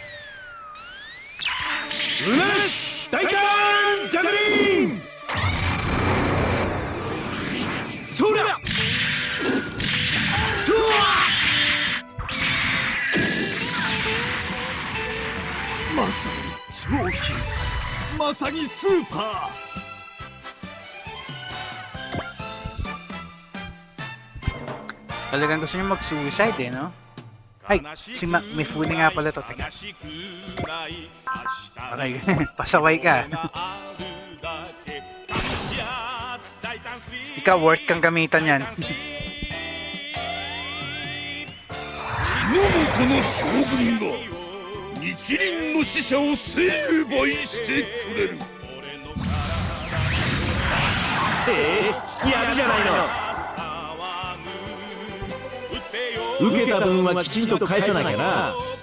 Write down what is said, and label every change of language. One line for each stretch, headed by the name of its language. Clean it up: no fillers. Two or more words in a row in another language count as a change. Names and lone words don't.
Japanese: うなれ大胆ジャグリン。そりゃトゥアまさに超級、まさにスーパー。
Filipino: Talagang gusto niyo mag-suicide eh, no? Ay, si Mifune nga pala to. Teka. Okay, pasaway ka. Ikaw, worth kang gamitan yan.
Japanese: 信元の将軍が日輪の使者を成敗してくれる。やるじゃないの。受けた分はきちんと返さなきゃな。